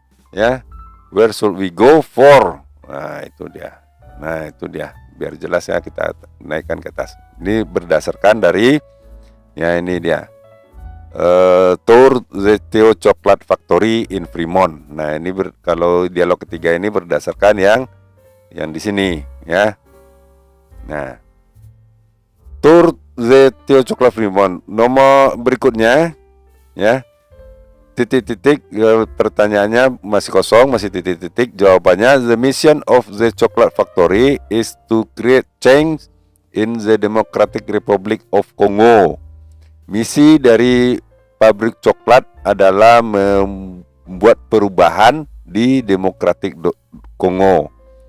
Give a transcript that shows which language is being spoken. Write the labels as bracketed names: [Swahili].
[English] Ya, where should we go for? [Indonesian] Nah, itu dia. Biar jelas ya, kita naikkan ke atas. Ini berdasarkan dari, ya ini dia. [English] Tour the Theo Chocolate Factory in Fremont. [Indonesian] Nah, ini kalau dialog ketiga ini berdasarkan yang di sini, ya. [English] Nah, Tour the Theo Chocolate Fremont. [Indonesian] Nomor berikutnya, ya. Titik-titik, pertanyaannya masih kosong, masih titik-titik. Jawabannya, [English] the mission of the chocolate factory is to create change in the Democratic Republic of Congo. [Indonesian] Misi dari pabrik coklat adalah membuat perubahan di Democratic Congo.